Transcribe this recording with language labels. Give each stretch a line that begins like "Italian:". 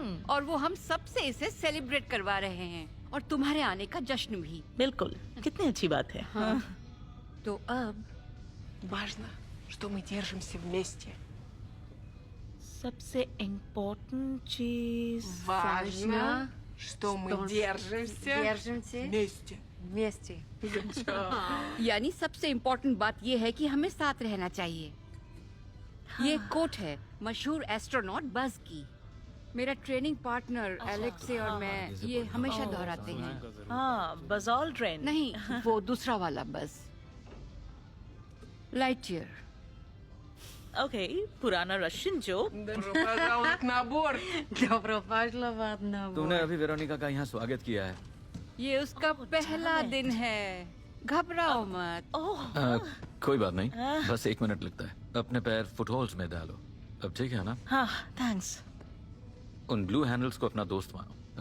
Hindi: और वो हम सबसे इसे सेलिब्रेट करवा रहे हैं और तुम्हारे आने का जश्न भी। बिल्कुल, कितनी अच्छी बात है। हाँ। तो अब
Russian: Важно, что мы держимся вместе.
Hindi: सबसे इम्पोर्टेंट चीज।
Russian: Важно, что мы держимся вместе.
Hindi: वैसे यानी सबसे इम्पोर्टेंट बात ये है कि हमें साथ रहना चाहिए। ये कोट है मशहूर एस्ट्रोनॉट बज की। मेरा ट्रेनिंग पार्टनर एलेक्से और मैं ये हमेशा दोहराते हैं। हाँ, बज ऑल्ड्रिन। नहीं, वो दूसरा वाला बज, लाइटईयर। ओके, पुराना रशियन जोक।
Russian: Добро пожаловать на борт. Добро пожаловать на борт।
Hindi: तुमने अभी वेरोनिका का यहाँ स्वागत किया है। ये उसका पहला दिन है, घबराओ मत। ओह, कोई बात नहीं, बस 1 मिनट लगता है। अपने पैर फुटहोल्स में डालो। अब ठीक है ना? हाँ, थैंक्स। उन ब्लू हैंडल्स को अपना दोस्त मानो।